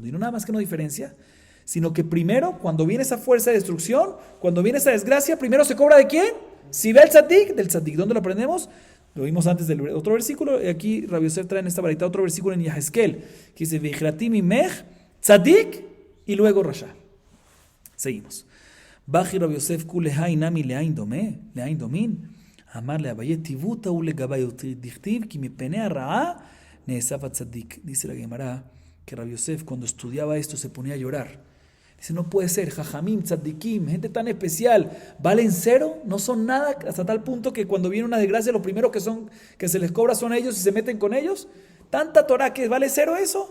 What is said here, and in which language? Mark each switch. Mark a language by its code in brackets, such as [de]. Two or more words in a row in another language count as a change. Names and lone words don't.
[es] Y no nada más que no diferencia, sino que primero, cuando viene esa fuerza de destrucción, cuando viene esa desgracia, primero se cobra ¿de quién? Si ve el tzadik, del tzadik. ¿Dónde lo aprendemos? Lo vimos antes del otro versículo, y aquí Rabbi Yosef trae en esta varita otro versículo en Yahezkel, que dice, [he] והכרתי ממך, [es] tzadik, y luego rasha. [arc] Seguimos. בכי רבי יוסף כולי האי נמי להני דמו, אמר ליה אביי טיבותא הוא להו דכתיב, [he] כי מפני הרעה נאסף הצדיק. [es] Dice la Gemara que Rabbi Yosef cuando estudiaba esto se ponía a llorar. Dice, no puede ser, [he] חכמים, צדיקים, [es] gente tan especial, ¿valen cero? No son nada, hasta tal punto que cuando viene una desgracia, lo primero que se les cobra son ellos y se meten con ellos. ¿Tanta Torah que vale cero eso?